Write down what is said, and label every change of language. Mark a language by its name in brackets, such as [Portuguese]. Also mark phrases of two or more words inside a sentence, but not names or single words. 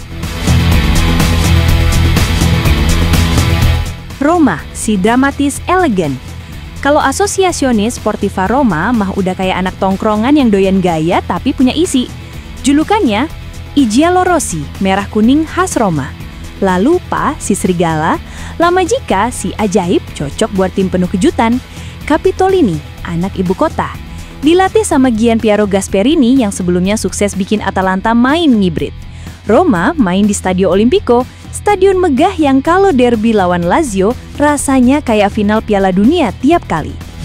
[Indonesian] Roma, si dramatis elegan. Kalau asosiasionis Sportiva Roma mah udah kayak anak tongkrongan yang doyan gaya tapi punya isi. Julukannya, I Giallo Rossi, merah kuning khas Roma. La Lupa, si serigala. La Magica, si ajaib, cocok buat tim penuh kejutan. Capitolini, anak ibu kota. Dilatih sama Gianpiero Gasperini yang sebelumnya sukses bikin Atalanta main ngibrit. Roma main di Stadio Olimpico, stadion megah yang kalau derby lawan Lazio rasanya kayak final Piala Dunia tiap kali.